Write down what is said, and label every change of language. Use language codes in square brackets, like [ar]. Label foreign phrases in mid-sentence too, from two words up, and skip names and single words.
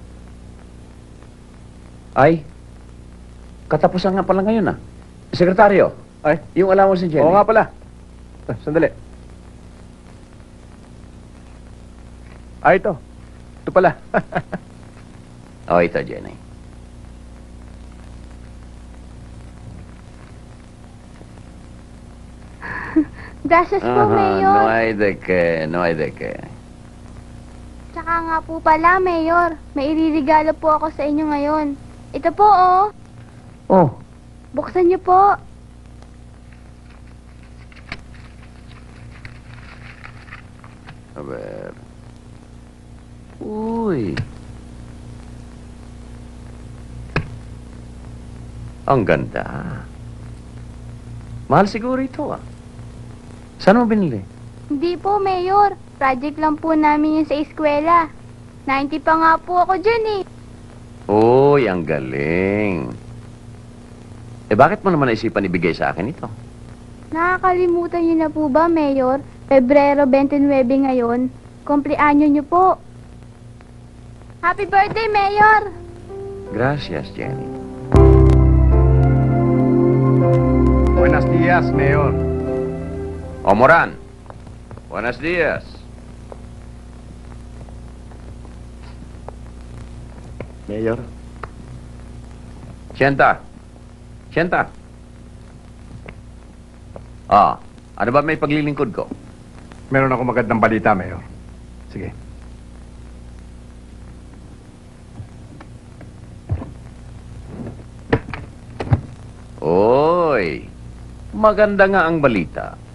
[tl] Ay, katapusan nga pala ngayon ah. Sekretaryo, ay, yung alam mo si Jenny. Oo nga pala. Sandali. Ay, ito. Ito pala. O, ito, Jenny. Gracias po, Mayor. [es] No hay de qué, no hay de qué. [tl] Tsaka nga po pala, Mayor. May iririgalo po ako sa inyo ngayon. Ito po, oh. Oh, Buksan niyo po. [es] a ver. [tl] Uy. Ang ganda. Mahal siguro ito ah. Saan mo binili? Hindi po, Mayor. Project lang po namin yun sa eskwela. 90 pa nga po ako dyan eh. Uy, ang galing. Eh bakit mo naman naisipan ibigay sa akin ito? Nakakalimutan niyo na po ba, Mayor? Pebrero 29 ngayon. Kumpleanyo niyo po. [en] Happy birthday, Mayor! [es] Gracias, Jenny. Buenos dias, Mayor. O, Moran. Buenos dias. Mayor? Sienta. Sienta. [tl] Ah, ano ba may paglilingkod ko? Meron ako magandang balita, Mayor. Sige. Oy, maganda nga ang balita.